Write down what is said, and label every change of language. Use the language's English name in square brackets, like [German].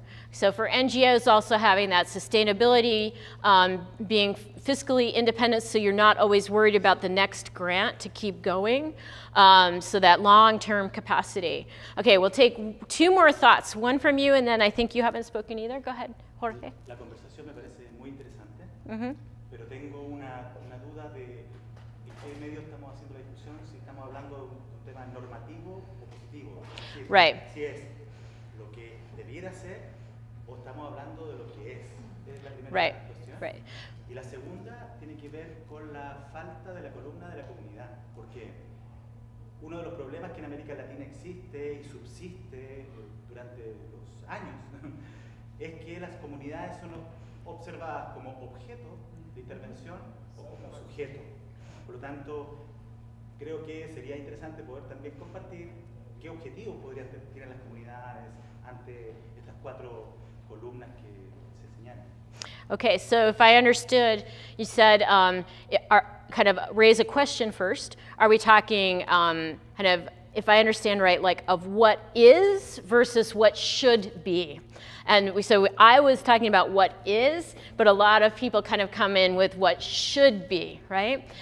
[English] So for NGOs, also having that sustainability, being fiscally independent, so you're not always worried about the next grant to keep going, so that long-term capacity. Okay, we'll take 2 more thoughts, one from you, and then I think you haven't spoken either. Go ahead, Jorge. [Spanish] La conversación me parece muy interesante, Mm-hmm. pero tengo una duda de en qué medio estamos haciendo la discusión, si estamos hablando de un tema normativo o positivo. Es decir, [English] Right. [Spanish] Si es lo que debiera ser o estamos hablando de lo que es. Es la primera [English] Right. [Spanish] cuestión. [English] Right. [Spanish] Y la segunda tiene que ver con la falta de la columna de la comunidad, porque uno de los problemas que en América Latina existe y subsiste durante los años es que las comunidades son observadas como objeto de intervención o como sujeto. Por lo tanto, creo que sería interesante poder también compartir qué objetivos podrían tener las comunidades ante estas 4 columnas que se señalan. [English] Okay, so if I understood, you said kind of raise a question first. Are we talking kind of, if I understand right, like of what is versus what should be? And so I was talking about what is, but a lot of people kind of come in with what should be, right?